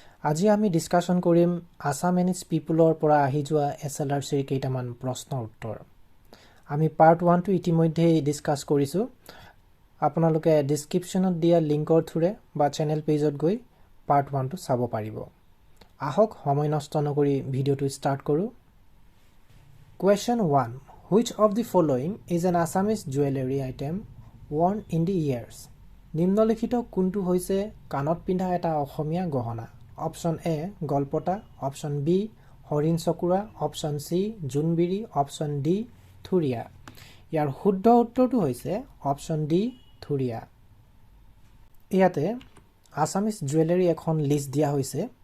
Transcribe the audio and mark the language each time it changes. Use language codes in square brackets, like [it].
[as] আজি আমি ডিসকাশন কৰিম আসামিজ পিপলৰ পৰা আহি যোৱা এছএলআৰচিৰ কেইটামান প্ৰশ্নৰ উত্তৰ। আমি পাৰ্ট 1 টো ইতিমধ্যে ডিসকাস কৰিছো। আপোনালোকে ডেসক্ৰিপচনত দিয়া লিংকৰ থ্ৰুৰে বা চেনেল পেজত গৈ পাৰ্ট 1 টো চাব পাৰিব। আহক সময় নষ্ট নকৰি ভিডিঅ'টো ষ্টাৰ্ট কৰো। [en] Question 1. Which of the following is an Assamese jewelry item worn in the ears? [as] নিম্নলিখিত কোনটো হৈছে কাণত পিন্ধা এটা অসমীয়া গহনা? অপশন এ গলপতা, অপশন বি হৰিণ চকুৰা, অপশন সি জুনবিৰি, অপশন ডি থুৰিয়া। ইয়াৰ শুদ্ধ উত্তৰটো হৈছে অপশন ডি থুৰিয়া। ইয়াতে আসামিজ জুৱেলাৰী এখন লিষ্ট দিয়া হৈছে।